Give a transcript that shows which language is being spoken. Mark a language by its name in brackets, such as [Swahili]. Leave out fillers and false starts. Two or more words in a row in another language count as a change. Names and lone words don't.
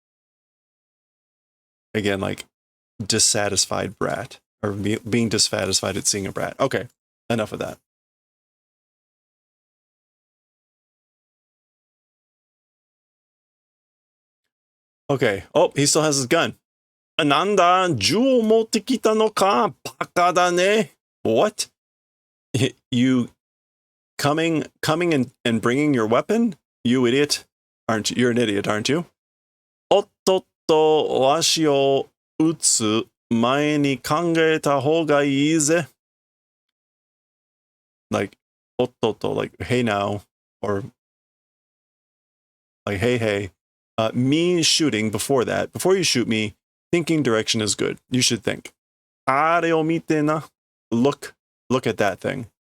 [English] Again, like dissatisfied brat, or being dissatisfied at seeing a brat. Okay, enough of that. Okay. Oh, he still has his gun. [Japanese] なんだ、銃を持ってきたのか? バカだね. [English] What? You coming and bringing your weapon? You idiot. Aren't you? You're an idiot, aren't you? [Japanese] おっとっと、わしを撃つ前に考えたほうがいいぜ. [English] Like, ottoto, like, hey now, or like, hey. Me shooting before that, before you shoot me, thinking direction is good. You should think. [Japanese] あれを見てな. [English] Look at that thing.